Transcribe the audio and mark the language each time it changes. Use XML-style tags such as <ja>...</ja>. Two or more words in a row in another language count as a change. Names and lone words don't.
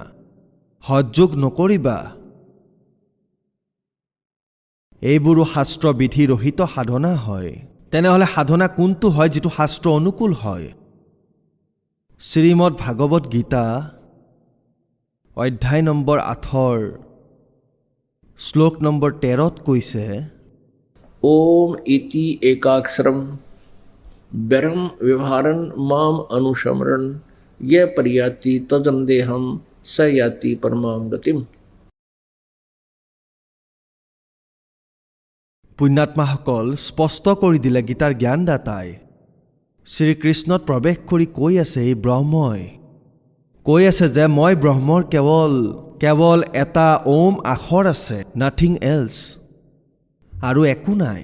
<as>হঠযোগ নকৰিবা, এইবোৰো শাস্ত্ৰ বিধি ৰহিত সাধনা হয়। তেনেহ'লে সাধনা কোনটো হয় যিটো শাস্ত্ৰ অনুকূল হয়? শ্ৰীমদ ভাগৱত গীতা অধ্যায় নম্বৰ 8 শ্লোক নম্বৰ 13 কৈছে,</as> <sa>ओम इति एकाक्षरम ब्रह्म व्यवहारन माम अनुसमरण, ये परियाति तजन देहम स याति परमाम गतिम।</sa> <as>পুণ্যাত্মাসকল স্পষ্ট কৰি দিলে গীতাৰ জ্ঞানদাতাই। শ্ৰীকৃষ্ণত প্ৰৱেশ কৰি কৈ আছে, এই ব্ৰহ্মই কৈ আছে যে মই ব্ৰহ্মৰ কেৱল এটা ওম আখৰ আছে,</as> <en>nothing else,</en> <as>আৰু একো নাই।</as>